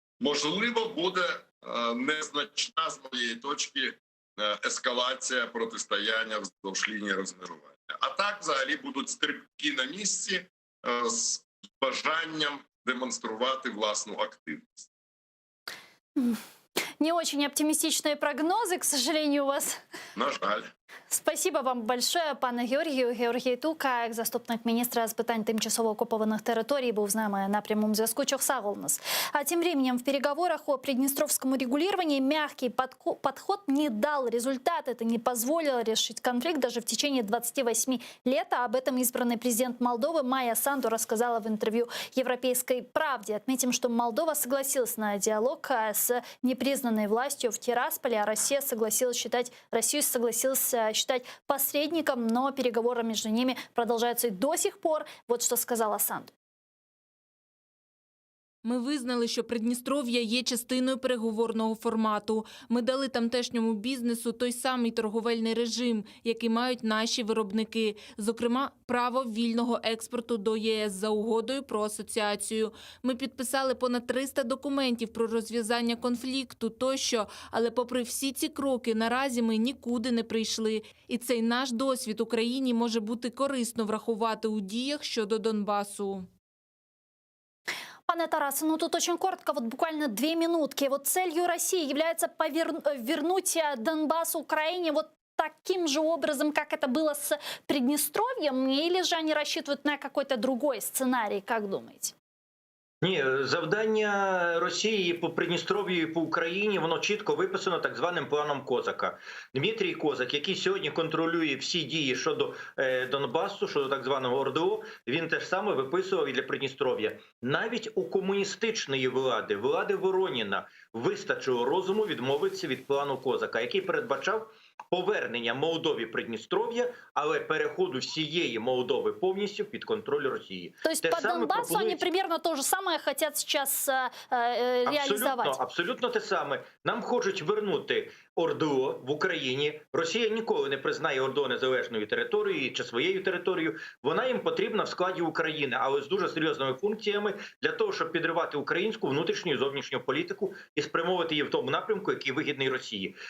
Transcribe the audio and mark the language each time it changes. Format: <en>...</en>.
<uk>Можливо, буде незначна з моєї точки ескалація протистояння вздовж лінії розмежування. А так взагалі будуть стрибки на місці з бажанням демонструвати власну активність.</uk> <ru>Не очень оптимистичные прогнозы, к сожалению, у вас.</ru> <uk>На жаль.</uk> <ru>Спасибо вам большое, пане Георгію.</ru> <uk>Георгій Тука, як заступник міністра з питань тимчасово</uk> <ru>окупованных территорий, был с нами на прямом</ru> <uk>зв'язку. Чохсагол нас.</uk> <ru>А тем временем в переговорах о приднестровском урегулировании мягкий подход не дал результат. Это не позволило решить конфликт даже в течение 28 лет. А об этом избранный президент Молдовы Майя Санду рассказала в интервью «Европейской правде». Отметим, что Молдова согласилась на диалог с непризнанной властью в Тирасполе, а Россию согласилась считать посредником, но переговоры между ними продолжаются и до сих пор. Вот что сказала Санду.</ru> <uk>Ми визнали, що Придністров'я є частиною переговорного формату. Ми дали тамтешньому бізнесу той самий торговельний режим, який мають наші виробники. Зокрема, право вільного експорту до ЄС за угодою про асоціацію. Ми підписали понад 300 документів про розв'язання конфлікту тощо, але попри всі ці кроки, наразі ми нікуди не прийшли. І цей наш досвід Україні може бути корисно врахувати у діях щодо Донбасу.</uk> <ru>Пане Тарасе, ну тут очень коротко, вот буквально 2 минутки. Вот целью России является вернуть Донбасс Украине вот таким же образом, как это было с Приднестровьем, или же они рассчитывают на какой-то другой сценарий, как думаете?</ru> <uk>Ні, завдання Росії по Придністров'ю і по Україні, воно чітко виписано так званим планом Козака. Дмитрій Козак, який сьогодні контролює всі дії щодо Донбасу, щодо так званого ОРДО, він теж саме виписував і для Придністров'я. Навіть у комуністичної влади, влади Вороніна, вистачило розуму відмовитися від плану Козака, який передбачав повернення Молдові Придністров'я, але переходу всієї Молдови повністю під контроль Росії.</uk> <ru>То есть по Донбассу они примерно то же самое хотят сейчас реализовать?</ru> <uk>Абсолютно те саме. Нам хочуть вернути ОРДО в Україні. Росія ніколи не признає ОРДО незалежною територією чи своєю територією. Вона їм потрібна в складі України, але з дуже серйозними функціями для того, щоб підривати українську внутрішню і зовнішню політику і спрямовувати її в тому напрямку, який вигідний Росії.</uk>